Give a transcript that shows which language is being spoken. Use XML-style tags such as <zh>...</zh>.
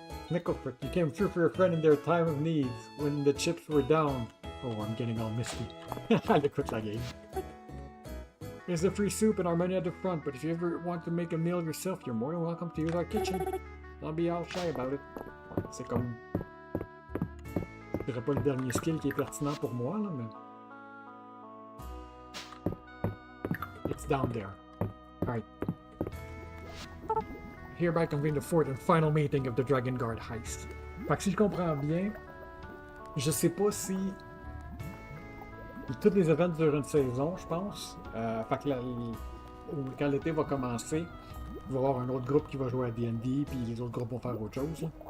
<en>Nickelfrit, you came through for your friend in their time of need, when the chips were down. Oh, I'm getting all misty. Look what I gave. There's a free soup and our menu at the front, but if you ever want to make a meal yourself, you're more than welcome to use our kitchen. Don't be all shy about it.</en> <fr>C'est comme... Je dirais pas le dernier skill qui est pertinent pour moi, là, mais...</fr> <en>It's down there. Alright. Hereby convene the fourth and final meeting of the Dragon Guard heist.</en> <fr>Fait que si je comprends bien, je sais pas si... Tous les events durent une saison, je pense. Fait que quand l'été va commencer, il va y avoir un autre groupe qui va jouer à D&D, puis les autres groupes vont faire autre chose. Là.</fr>